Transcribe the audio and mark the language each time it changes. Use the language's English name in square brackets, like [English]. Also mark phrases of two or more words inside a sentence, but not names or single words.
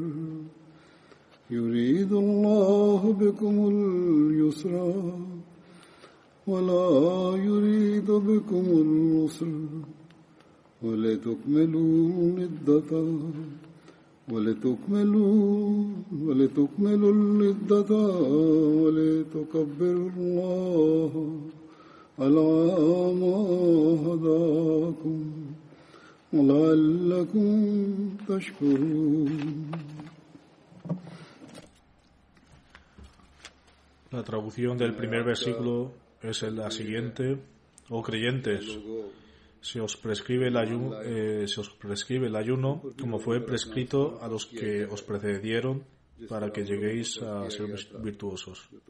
[Arabic] يريد الله بكم اليسر ولا يريد بكم العسر ولتكملوا العدة ولتكملوا العدة ولتكبروا الله على ما هداكم ولعلكم تشكرون. [Spanish] La traducción del primer versículo es la siguiente: oh creyentes, se os prescribe el ayuno como fue prescrito a los que os precedieron para que lleguéis a ser virtuosos.